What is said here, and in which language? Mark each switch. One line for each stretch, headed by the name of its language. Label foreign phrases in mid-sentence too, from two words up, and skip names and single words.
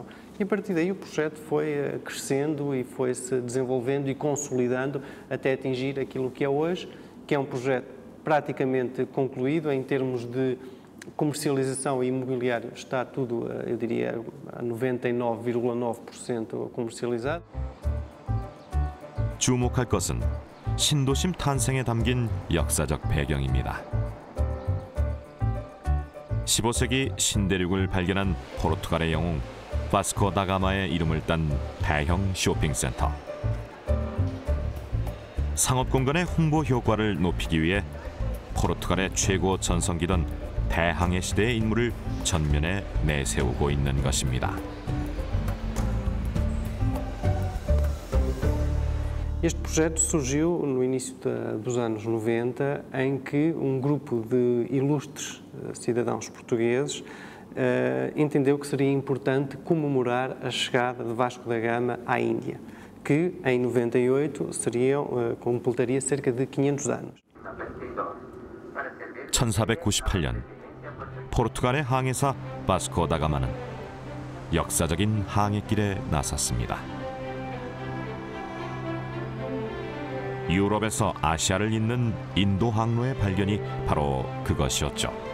Portuguese: E a partir daí o projeto foi crescendo e foi-se desenvolvendo e consolidando até atingir aquilo que é hoje, que é um projeto praticamente concluído em termos de Comercialização e imobiliário está tudo, eu diria, a 99,9% comercializado.
Korean: 주목할 것은 신도심 탄생에 담긴 역사적 배경입니다. 15세기 신대륙을 발견한 포르투갈의 영웅 바스코 다가마의 이름을 딴 대형 쇼핑센터. 상업 공간의 홍보 효과를 높이기 위해 포르투갈의 최고 전성기던 대항해 시대의 인물을 전면에 내세우고 있는 것입니다.
Portuguese: Este projeto surgiu no início dos anos 90, em que grupo de ilustres cidadãos portugueses entendeu que seria importante comemorar a chegada de Vasco da Gama à Índia, que em 98 completaria cerca de 500 anos.
Korean: 1498년 포르투갈의 항해사 바스코 다가마는 역사적인 항해길에 나섰습니다. 유럽에서 아시아를 잇는 인도 항로의 발견이 바로 그것이었죠.